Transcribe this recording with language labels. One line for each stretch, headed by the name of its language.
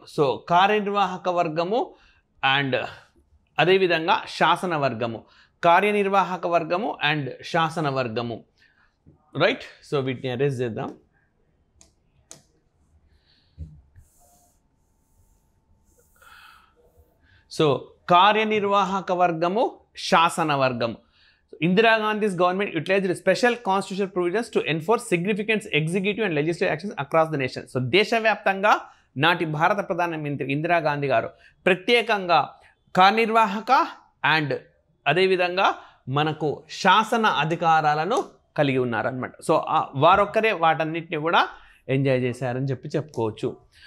Telugu: So కార్యనిర్వాహక వర్గము and అదేవిధంగా శాసన వర్గము, కార్యనిర్వాహక వర్గము అండ్ శాసన వర్గము. రైట్? సో వీటిని అరేంజ్ చేద్దాం. సో కార్యనిర్వాహక వర్గము, శాసన వర్గము.
English: Indira Gandhi's government utilized special constitutional provisions to enforce significant executive and legislative actions across the nation.
Telugu: So దేశవ్యాప్తంగా నాటి భారత ప్రధానమంత్రి ఇందిరాగాంధీ గారు ప్రత్యేకంగా కార్యనిర్వాహక అండ్ అదేవిధంగా మనకు శాసన అధికారాలను కలిగి ఉన్నారనమాట. సో వారొక్కరే వాటన్నిటిని కూడా ఎంజాయ్ చేశారని చెప్పుకోవచ్చు.